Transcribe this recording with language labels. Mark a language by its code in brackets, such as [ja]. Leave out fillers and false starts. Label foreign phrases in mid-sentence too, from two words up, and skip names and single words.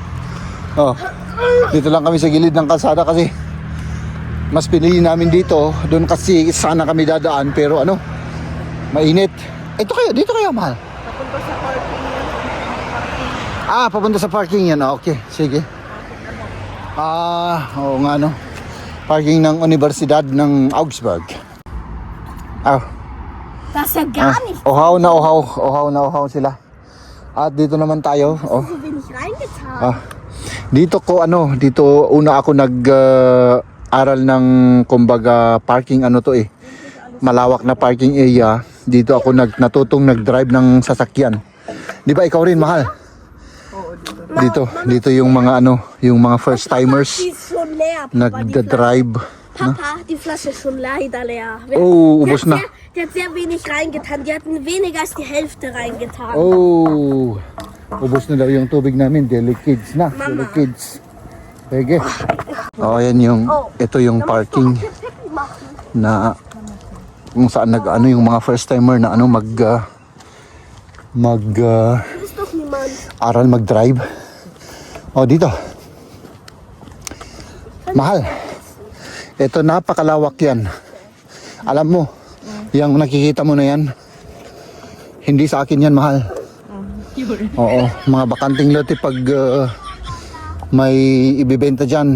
[tl] Dito lang kami sa gilid ng kalsada kasi mas pinili namin dito. Doon kasi sana kami dadaan, pero mainit. Dito kayo, mahal. Papunta sa parking yan. Papunta sa parking yan. Okay, sige. Oo nga, parking ng Universidad ng Augsburg. [de] Das ist ja gar nicht [tl] Uhaw na sila. At dito naman tayo. [de] so wenig reingetan. [tl] Dito una ako nag-aral ng kumbaga parking malawak na [en] parking area. [tl] Dito ako natutong nag-drive ng sasakyan. Di ba ikaw rin, mahal? Oo, Dito yung mga yung mga [en] first timers [de] Die ist schon leer. Papa, [tl] nag-drive. [de] Papa, die Flasche ist schon leider leer. [tl] Ubos na. [de] Die hat sehr wenig reingetan. Die hatten weniger als die Hälfte reingetan. [tl] Ubos na daw yung tubig namin. Delikids na. Mama. Delikids. Sige. Ayan ito yung parking na kung saan yung mga [en] first timer [tl] na [de] Ist doch niemand. [tl] aral mag-drive. Dito. Mahal. Ito napakalawak yan. Alam mo, yung nakikita mo na yan, hindi sa akin yan, mahal. Oo, mga bakanting lote pag may ibibenta dyan,